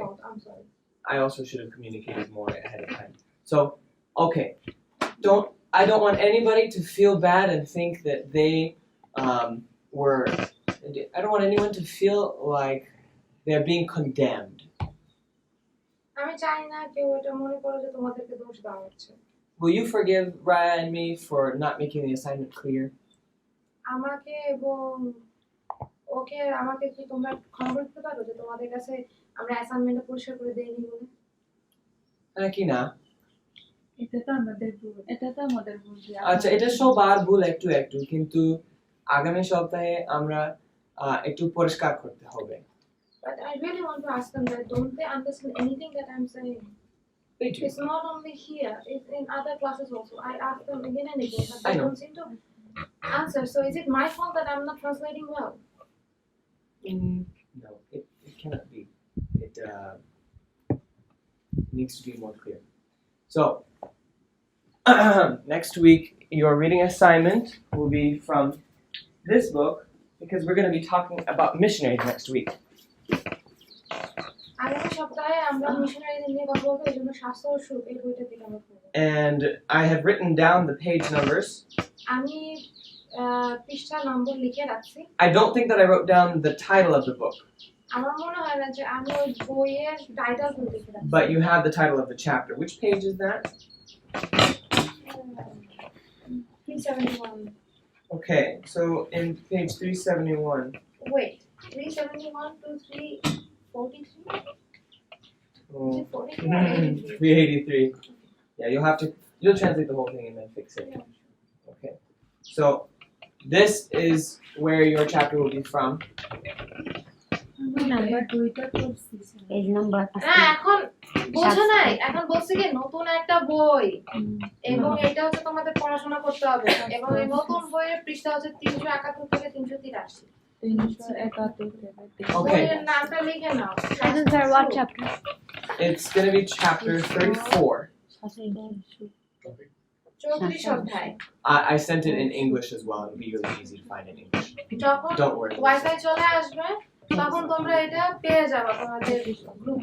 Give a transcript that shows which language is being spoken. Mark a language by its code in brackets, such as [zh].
[en] fault. I'm sorry. I also should have communicated more ahead of time. So, okay, I don't want anybody to feel bad and think that they were. I don't want anyone to feel like they're being condemned. [bn] আমি চাই না কেউ এটা মনে করে যে তোমাদেরকে দোষ দেওয়া হচ্ছে। [en] Will you forgive Raya and me for not making the assignment clear? [bn] আমাকে এবং ওকে আমাকে কি তোমরা ক্ষমা করতে পারো যে তোমাদের কাছে আমরা অ্যাসাইনমেন্টটা পরিষ্কার করে দেইনি বলে? নাকি না? এটা তো আমাদের ভুল। আচ্ছা, এটা সবার ভুল একটু, কিন্তু আগামী সপ্তাহে আমরা একটু পরিষ্কার করতে হবে। [en] But I really want to ask them that don't they understand anything that I'm saying? They do. It's not only here, it's in other classes also. I ask them again and again, but I they know. don't seem to answer. So is it my fault that I'm not translating well? No, it cannot be. It needs to be more clear. So, next week, your reading assignment will be from this book because we're going to be talking about missionaries next week. [bn] আগামী সপ্তাহে আমরা মিশনারিদের নিয়ে কথা বলবো, এজন্য স্বাস্থ্য ও সুখ এই বইটা থেকে আমরা পড়ব। [en] And I have written down the page numbers. [bn] আমি পৃষ্ঠা নম্বর লিখে রাখছি। [en] I don't think that I wrote down the title of the book. [bn] আমার মনে হয় না যে আমি ওই বইয়ের টাইটেলগুলো দেখে রাখছি। [en] But you have the title of the chapter. Which page is that? 371. Okay, so in page 371. Wait, 371 to 343? Oh. Is it 43 or 83? 383. Yeah, you'll translate the whole thing and then fix it. Okay. So this is where your chapter will be from. [bn] Number 2টা করছি page number না এখন বোঝো নাই, এখন বলছি কি নতুন একটা বই এবং এটা হচ্ছে তোমাদের পড়াশোনা করতে হবে এবং এই নতুন বইয়ের পৃষ্ঠা হচ্ছে 371 থেকে 383। 371 থেকে [en] Okay. [bn] বইয়ের নামটা লিখে নাও। [en] Sir, what chapter? It's going to be chapter 34. [bn] 34 অধ্যায়। [en] I sent it in English as well. It'll be really easy to find in English. [bn] যখন [en] Don't worry. [bn] ওয়াইফাই চলে আসবে তখন তোমরা এটা পেয়ে যাবে তোমাদের গ্রুপ